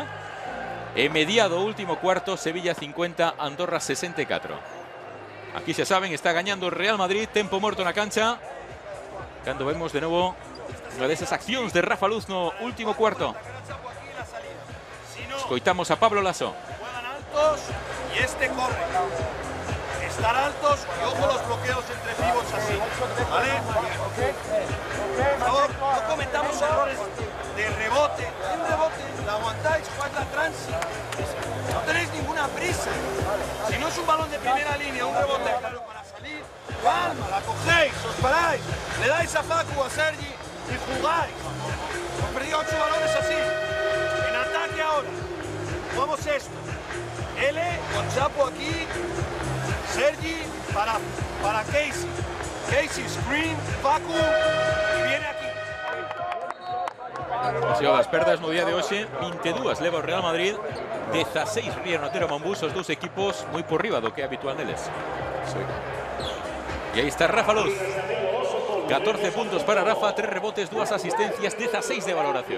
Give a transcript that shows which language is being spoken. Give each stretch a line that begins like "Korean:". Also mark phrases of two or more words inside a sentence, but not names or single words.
Galician: E mediado último cuarto, Sevilla 50, Andorra 64. Aquí xa saben, está gañando o Real Madrid, tempo morto na cancha. Cando vemos de novo unha desas accións de Rafa Luz no último cuarto. Escoitamos a Pablo Laso.
Spanish: Juegan altos y este corre. Estar altos y ojo los bloqueos entre pivots así, ¿vale? Por favor, no cometamos errores de rebote. Un rebote, la aguantáis, jugáis la transi. No tenéis ninguna prisa. Si no es un balón de primera línea, un rebote claro para salir, calma, la cogéis, os paráis, le dais a Facu, a Sergi y jugáis. Hemos perdido 8 balones así. En ataque ahora. Jugamos esto. L con Chapo aquí. Sergi para Casey. Casey screen, Facu y viene aquí.
Galician: Así o das perdas no día de hoxe, 22 leva o Real Madrid, 16 ríe no Otero Mombús, os dous equipos moi por riba do que é habitual neles. Sí. E aí está Rafa Luz. 14 puntos para Rafa, 3 rebotes, 2 asistencias, 16 de valoración.